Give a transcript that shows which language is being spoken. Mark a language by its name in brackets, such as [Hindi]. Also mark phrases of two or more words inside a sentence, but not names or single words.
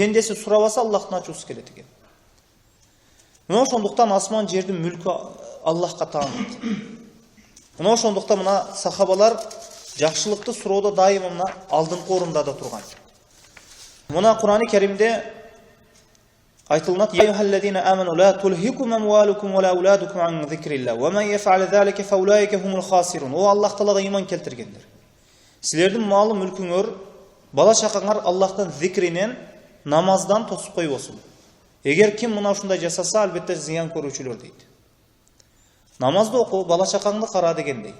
[Kyrgyz] Пендеси сурабаса Аллахтын ачуусу келет экен. Мына ошондуктан асман жердин мүлкү Аллахка таанат. Мына ошондуктан мына сахабалар жакшылыкты суроодо дайыма мына алдыңкы орунда да турган. Мына Кур'ан-ы Керимде айтылат: [Arabic] "يا أيها الذين آمنوا لا تلهكم أموالكم ولا أولادكم عن ذكر الله ومن يفعل ذلك فأولئك هم الخاسرون." [Kyrgyz] О Аллах Таалага иман келтиргендер. Силердин малы мүлкүңөр, бала чакаңар Аллахтан зикринен, намаздан тосуп койбосун. Эгер ким мына ушундай жасаса, албетте зыян көрүүчүлөр дейт. Намазды оку, бала чакаңды кара дегендей.